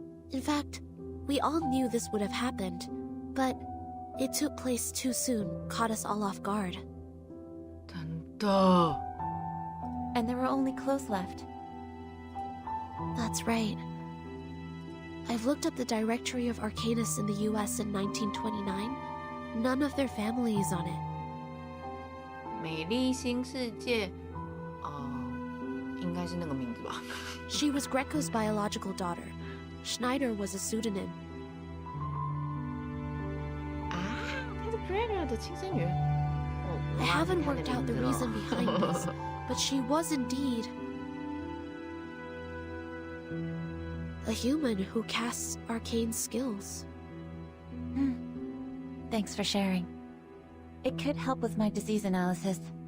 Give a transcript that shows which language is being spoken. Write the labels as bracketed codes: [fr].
[en] In fact, we all knew this would have happened, but it took place too soon, caught us all off guard. [zh] 真的。 [en] And there were only clothes left. That's right. I've looked up the directory of Arcanists in the US in 1929. None of their family is on it. [zh] 美丽新世界，应该是那个名字吧。 [en] She was Greco's biological daughter. Schneider was a pseudonym. [zh] 啊，她是 Greco 的亲生女儿。 [en] I haven't worked out the reason behind this, but she was indeed a human who casts arcane skills. Thanks for sharing. It could help with my disease analysis.